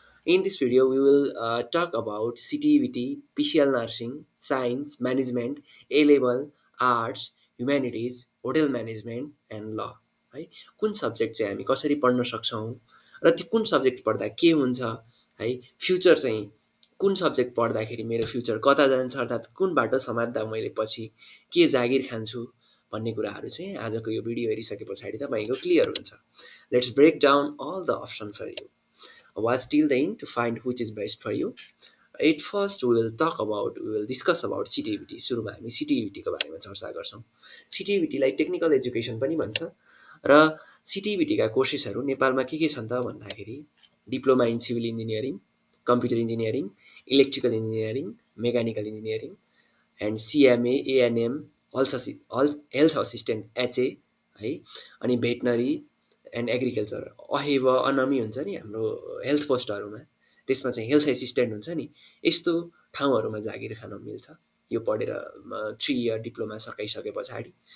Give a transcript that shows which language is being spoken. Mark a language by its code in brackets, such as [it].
[en] In this video, we will talk about CTVT, PCL nursing, science, management, A-level, arts, humanities, hotel management, and law. [ne] है, कुन subject चाहिँ हामी कसरी पढ्न सक्छौँ र त्यो कुन सब्जेक्ट पढ्दा के हुन्छ है, फ्युचर चाहिँ कुन सब्जेक्ट पढ्दाखेरि मेरो फ्युचर कता जान्छ, अर्थात् कुन बाटो समात्दा मैले पछि के जागिर खान्छु भन्ने कुराहरू चाहिँ आजको यो भिडियो हेरिसके पछाडि तपाईँको क्लियर हुन्छ. [en] Let's break down all the option for you. Watch till the end to find which is best for you. At first, we will discuss about CTVT. [ne] सुरुमा हामी CTVT को बारेमा चर्चा गर्छौँ. CTVT लाई टेक्निकल एजुकेसन पनि भन्छ र CTVT का कोर्सेसहरू नेपालमा के छन् त भन्दाखेरि diploma in civil engineering, computer engineering, electrical engineering, mechanical engineering and CMA, ANM, health assistant HA है, अनि भेटनरी एन्ड एग्रिकल्चर अहेब अनमी हुन्छ नि हाम्रो हेल्थ पोस्टहरूमा, त्यसमा चाहिँ हेल्थ एसिस्टेन्ट हुन्छ नि, यस्तो ठाउँहरूमा जागिर खान मिल्छ यो पढेर 3 इयर डिप्लोमा सकाइसके पछाडि.